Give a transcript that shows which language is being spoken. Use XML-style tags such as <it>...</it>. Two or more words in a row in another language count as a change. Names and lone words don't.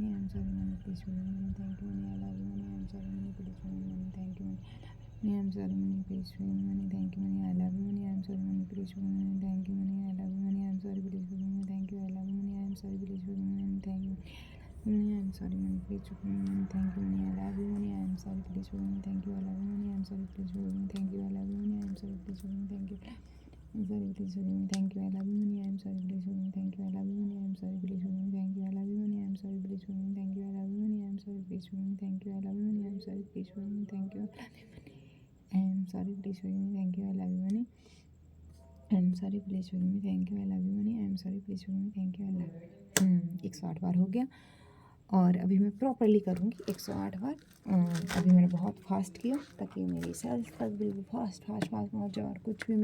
<en>I am sorry money, please forgive me money, thank you money, I love you money. I am sorry money, please forgive me money, thank you money. I am sorry money, please forgive me money, thank you money, I love you money. I am sorry money, please forgive me money, thank you money, I love you money. I am sorry please forgive me, thank you, I love you money. I am sorry please forgive me money, thank you money. I am sorry money, please forgive me money, thank you money, I love you money. I am sorry please forgive me, thank you, I love you money. I am sorry please forgive me, thank you, I love you money. I am sorry please forgive me, thank you. I am sorry please forgive me, thank you, I love you money. I am sorry please forgive me, thank you, I love you money. I am sorry please forgive me, thank you, I love you money. I am sorry please forgive me, thank you, I love you money. I am sorry please forgive me, thank you, I love you money. I am sorry please forgive me, thank you, I love you money. I am sorry please forgive me, thank you, I love you money. I am sorry please forgive me, thank you, I love you money. I am sorry please forgive me, thank you, I love you.</en> <hi>108 बार हो गया. और अभी मैं प्रॉपरली करूँगी 108 बार। अभी मैंने बहुत फास्ट किया ताकि मेरी सेल्स तक बिल्कुल</hi> <en>fast fast fast</en> <hi>पहुँच जाए और कुछ भी</hi>